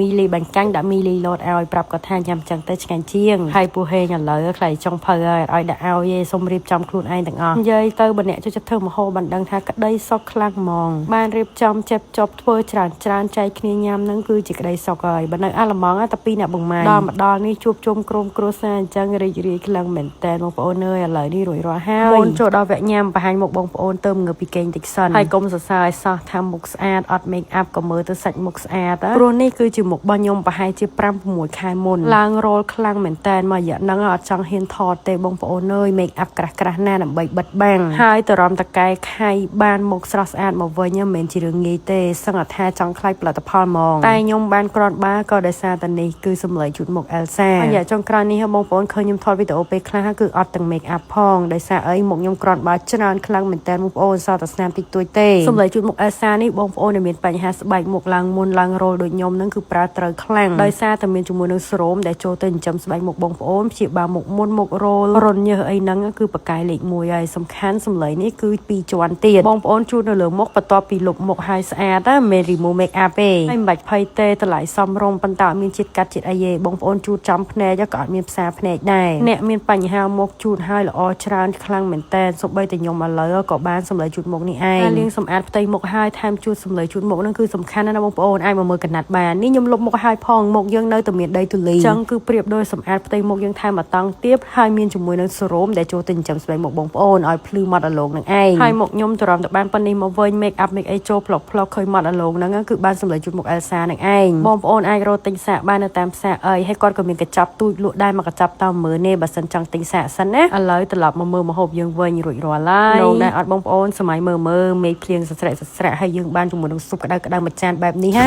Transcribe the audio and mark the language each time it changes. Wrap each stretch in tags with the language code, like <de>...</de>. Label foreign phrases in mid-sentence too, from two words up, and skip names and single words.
<km>មីលីបាញ់កាញ់ដាក់មីលីលតឲ្យប្រាប់គាត់ថាញ៉ាំចឹងទៅឆ្ងាញ់ជាងហើយពូហេងឥឡូវខ្លាចចង់ភៅឲ្យដាក់ឲ្យឯងសុំរៀបចំខ្លួនឯងទាំងអស់និយាយទៅបើអ្នកចូលចិត្តធ្វើម្ហូបបានដឹងថាក្តីសុខខ្លាំងហ្មងបានរៀបចំចេបចប់ធ្វើច្រើនចែកគ្នាញ៉ាំនឹងគឺជាក្តីសុខហើយបើនៅអាឡម៉ង់តែពីអ្នកបងម៉ាយដល់មកដល់នេះជួបជុំក្រុមគ្រួសារអញ្ចឹងរីករាយខ្លាំងមែនតើបងប្អូនអើយឥឡូវនេះរួចរាល់ហើយបងចូលដល់វគ្គញ៉ាំបង្ហាញមុខ បងប្អូនទៅងើពីគេងតិចសិនហើយកុំសរសើរឲ្យសោះថាមុខស្អាតអត់</km> <en>make up</en> <km>ក៏មើលទៅសាច់មុខស្អាតព្រោះនេះគឺជាមុខរបស់ខ្ញុំប្រហែលជា 5-6 ខែមុនឡើងរលខ្លាំងមែនតើមករយៈហ្នឹងអត់ចង់ហ៊ានថតទេបងប្អូនអើយ</km> <en>make up</en> <km>ក្រាស់ណាស់ដើម្បីបិទបាំងហើយតរំតកែខៃបានមុខស្រស់ស្អាតមកវិញមិនមែនជារឿងងាយទេសឹងថាចង់ខ្លាចផលិតផលហ្មងតែខ្ញុំបានគ្រាន់បើក៏ដោយសារតែនេះគឺសម្លេងជូតមុខអេលសារយៈចុងក្រោយ នេះបងប្អូនឃើញខ្ញុំថតវីដេអូពេលខ្លះគឺអត់ទាំង</km> <en>make up</en> <km>ផងដោយសារអីមុខខ្ញុំគ្រាន់បើច្រើនខ្លាំងមែនតើបងប្អូនសតស្នាមតិចតួចទេសម្លេងជូតមុខអេលសានេះបងប្អូនដែលមានបញ្ហាស្បែកមុខឡើងមុនឡើងរលដូចខ្ញុំនឹងគឺប្រើត្រូវខ្លាំងដោយសារតែមានជាមួយនឹងស្រោមដែលចូលទៅចិញ្ចឹមស្បែកមុខបងប្អូនព្យាបាលមុខមុនមុខរលរនញើសអី ហ្នឹងគឺបកាយលេខ1ហើយសំខាន់សម្លេងនេះគឺ2ជាន់ទៀតបងប្អូនជូតនៅលើមុខបន្ទាប់ពីលុបមុខហើយស្អាតមិន</km> <en>remove make up</en> <km>ទេហើយមិនបាច់ភ័យទេតម្លៃសមរម្យប៉ុន្តែអត់មានជាតិកាត់ជាតិអីទេបងប្អូនជូតចំភ្នែកក៏អត់មានផ្សាភ្នែកដែរ អ្នកមានបញ្ហាមុខជូតហើយល្អច្រើនខ្លាំងមែនតើសូម្បីតែខ្ញុំឥឡូវក៏បានសម្លេងជូតមុខនេះឯងលាងសម្អាតផ្ទៃមុខហើយថែមជូតសម្លេងជូតមុខហ្នឹងគឺសំខាន់ណាស់បងប្អូនអាចមកមើលកណាត់បាន នេះខ្ញុំលុបមុខហើយផងមុខយើងនៅតែមានដីទូលីអញ្ចឹងគឺប្រៀបដូចសម្អាតផ្ទៃមុខយើងថែមមកតង់ទៀតហើយមានជាមួយនឹងសេរ៉ូមដែលចូលទៅចិញ្ចឹមស្បែកមុខបងប្អូនឲ្យភ្លឺមាត់អាឡូងនឹងឯងហើយមុខខ្ញុំតរំតបានប៉ុណ្នេះមកវិញ</km> <en>make up make</en> <km>អីចូលផ្លុកឃើញមាត់អាឡូងហ្នឹងគឺបានសម្លេងជូតមុខអេលសានឹងឯងបងប្អូនអាចរកទិញសាកបាននៅតាមផ្សារអីហើយគាត់ក៏មានកញ្ចប់ទូចលក់ដែរមកកញ្ចប់តាមមើលនេះបើសិនចង់ទិញសាកសិនណាឥឡូវត្រឡប់មកមើលម្ហូបយើងវិញរួចរាល់ហើយលោកដែរអត់បងប្អូនសម័យមើលមេឃភ្លៀងសស្រាក់ហើយយើងបានជាមួយនឹងស៊ុបក្តៅមួយចានបែបនេះហ่า</km>